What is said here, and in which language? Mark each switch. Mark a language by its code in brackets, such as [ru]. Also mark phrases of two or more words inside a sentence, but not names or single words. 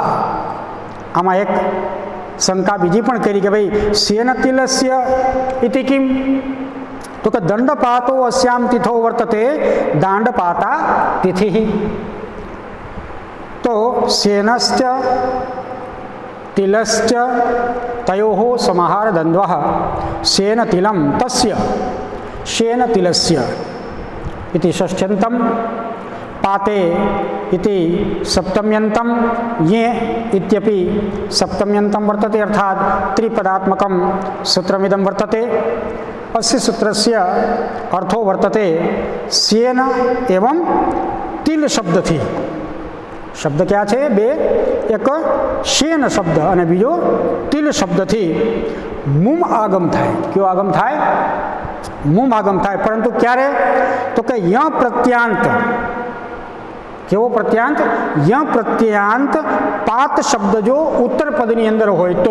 [gu] આમાં એક શંકા બીજી પણ કરી કે ભાઈ [sa] શેન તિલસ્ય ઇતિ કિમ, [gu] તો કે [sa] દંડપાતો અસ્યામ તિથો વર્તતે દાંડપાતા તિથિ. તો શેનશ્ચ તિલશ્ચ તયોઃ સમાહાર દ્વંદ્વઃ શેન તિલમ તસ્ય શેન તિલસ્ય इति षष्ठ्यन्तं पाते इति सप्तम्यन्तं ये इत्यपि सप्तम्यन्तं वर्तते. अर्थात त्रिपदात्मकं सूत्रमिदं वर्तते. अस्य सूत्रस्य अर्थो वर्तते शेन एवं तिल शब्दथी. [hi] शब्द क्या है? [gu] બે, એક શેન શબ્દ અને બીજો તિલ શબ્દથી મુમ આગમ થાય. કયો આગમ થાય? મુમ આગમ થાય. પરંતુ ક્યારે? તો કે ય પ્રત્યાંત. કેવો પ્રત્યાંત? ય પ્રત્યાંત પાત શબ્દ જો ઉત્તર પદની અંદર હોય તો.